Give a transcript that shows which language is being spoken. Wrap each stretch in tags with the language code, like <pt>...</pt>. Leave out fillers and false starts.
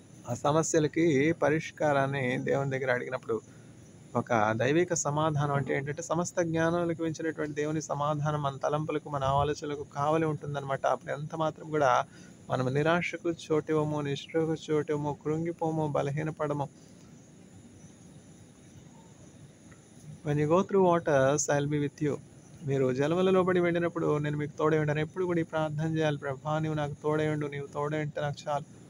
<te>ఆ సమస్యలకి పరిష్కారాన్ని దేవుని దగ్గర అడిగినప్పుడు ఒక దైవిక సమాధానం అంటే ఏంటంటే సమస్త జ్ఞానాలకు మించినటువంటి దేవుని సమాధానం మన తలంపులకు, మన ఆలోచనలకు కావలి ఉంటుందన్నమాట. అప్పుడు ఎంత మాత్రం కూడా మనం నిరాశకు చోటివ్వము, నిష్ఠకు చోటివ్వము, కృంగిపోము, బలహీనపడము.</te> <en>when you go through waters I'll be with you.</en> <te>మీరు జలములలో పడి వెళ్ళినప్పుడు నేను మీకు తోడై ఉంటాను. ఎప్పుడు కూడా ఈ ప్రార్థన చేయాలి, ప్రభా నీవు నాకు తోడై ఉండు, నీవు తోడై ఉంటే నాకు చాలు.</te>